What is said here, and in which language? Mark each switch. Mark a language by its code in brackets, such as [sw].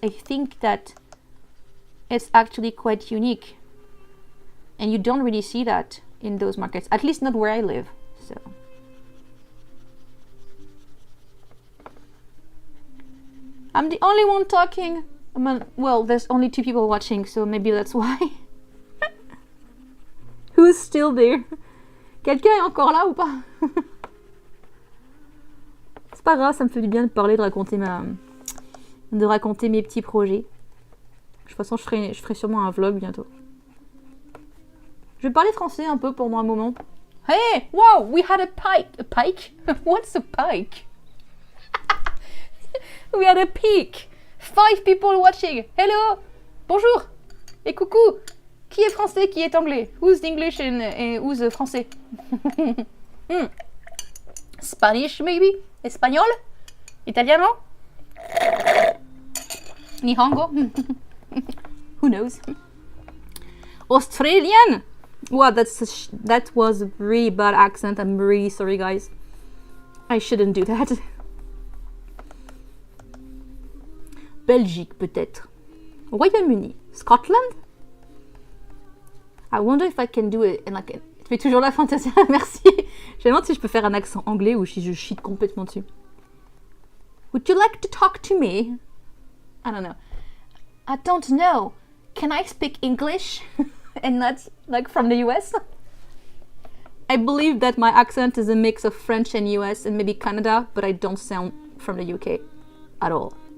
[en] I think that it's actually quite unique, and you don't really see that in those markets, at least not where I live. So I'm the only one talking. Well, there's only 2 people watching, so maybe that's why. Who's still there? [fr] Quelqu'un est encore là ou pas? C'est pas grave, ça me fait du bien de parler, de raconter mes petits projets. De toute façon, je ferai sûrement un vlog bientôt. Je vais parler français un peu pendant un moment. [en] Hey, wow, we had a pike. A pike? What's a pike? We had a peak. 5 people watching. Hello. [fr] Bonjour. Et coucou. Qui est français, qui est anglais? [en] Who's English and who's français? Spanish, maybe? Espagnol? Italiano? Nihongo? Who knows? Australian? Wow, that was a really bad accent. I'm really sorry, guys. I shouldn't do that. [fr] Belgique, peut-être. Royaume-Uni. Scotland? [en] I wonder if I can do it in like... [fr] Tu fais toujours la fantasia, merci. Je me demande si je peux faire un accent anglais ou si je cheat complètement dessus. [en] Would you like to talk to me? I don't know. I don't know. Can I speak English? And not like from the US? I believe that my accent is a mix of French and US and maybe Canada, but I don't sound from the UK at all.